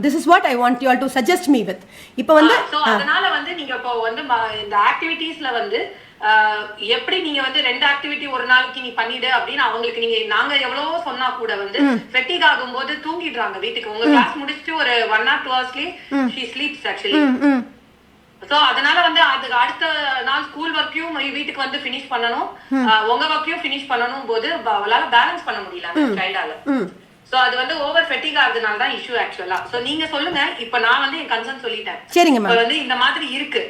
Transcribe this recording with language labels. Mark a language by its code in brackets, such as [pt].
[en] This is what I want you all to suggest me with. [ta] இப்போ வந்து அதனால வந்து நீங்க இப்போ வந்து இந்த ஆக்டிவிட்டீஸ்ல வந்து எப்படி நீங்க வந்து 2 ஆக்டிவிட்டி ஒரு நாளைக்கு நீ பண்ணிடு அப்படின்னு அவங்களுக்கு நாங்க எவ்வளவோ சொன்னா கூட வந்து ஃபெட்டிக் ஆகும்போது தூங்கிடுறாங்க வீட்டுக்கு. உங்க கிளாஸ் முடிச்சுட்டு [en] ஒரு 1 or 2 hours she sleeps actually. [ta] So அதனால வந்து அதுக்கு அடுத்த நாள் ஸ்கூல் ஒர்க்கையும் வீட்டுக்கு வந்து ஃபினிஷ் பண்ணணும், உங்க ஒர்க்கையும் ஃபினிஷ் பண்ணணும் போது அவளால பேலன்ஸ் பண்ண முடியல அந்த சைல்டால. சோ அது வந்து ஓவர் ஃபெட்டிக் ஆகுறதுனால தான் இஷ்யூ ஆக்சுவலா. சோ நீங்க சொல்லுங்க. இப்போ நான் வந்து என் கன்சர்ன் சொல்லிட்டேன். சரிங்க மேம். வந்து இந்த மாதிரி இருக்கு.